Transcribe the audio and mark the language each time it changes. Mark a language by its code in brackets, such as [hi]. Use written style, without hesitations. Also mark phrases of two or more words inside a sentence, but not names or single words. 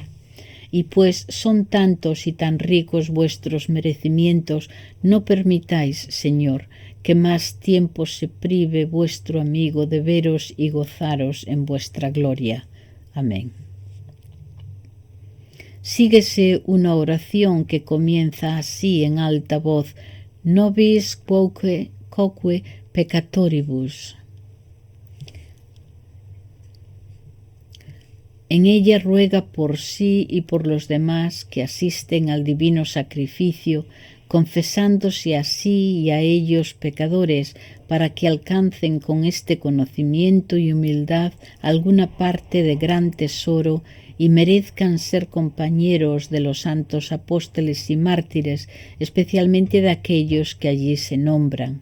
[es] Y pues son tantos y tan ricos vuestros merecimientos, no permitáis, Señor, que más tiempo se prive vuestro amigo de veros y gozaros en vuestra gloria. Amén. Síguese una oración que comienza así en alta voz: [la] Nobis quoque peccatoribus. [es] En ella ruega por sí y por los demás que asisten al divino sacrificio, confesándose a sí y a ellos pecadores, para que alcancen con este conocimiento y humildad alguna parte de gran tesoro y merezcan ser compañeros de los santos apóstoles y mártires, especialmente de aquellos que allí se nombran.